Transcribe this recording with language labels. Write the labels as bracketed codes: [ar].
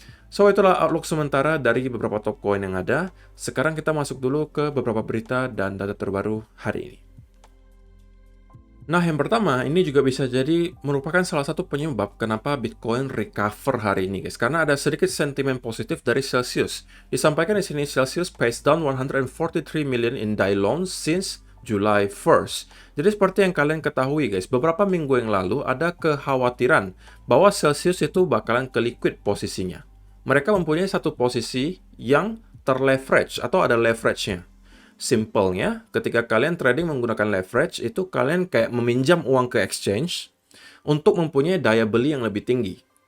[id] So, itulah outlook sementara dari beberapa top coin yang ada. Sekarang kita masuk dulu ke beberapa berita dan data terbaru hari ini. Nah, yang pertama, ini juga bisa jadi merupakan salah satu penyebab kenapa Bitcoin recover hari ini, guys. Karena ada sedikit sentimen positif dari Celsius. Disampaikan di sini, [en] Celsius pays down 143 million in DAI loans since July 1st. [id] Jadi seperti yang kalian ketahui, guys, beberapa minggu yang lalu ada kekhawatiran bahwa Celsius itu bakalan ke liquid posisinya. Mereka mempunyai satu posisi yang terleverage atau ada leverage-nya. Simpelnya, ketika kalian trading menggunakan leverage, itu kalian kayak meminjam uang ke exchange untuk mempunyai daya beli yang lebih tinggi.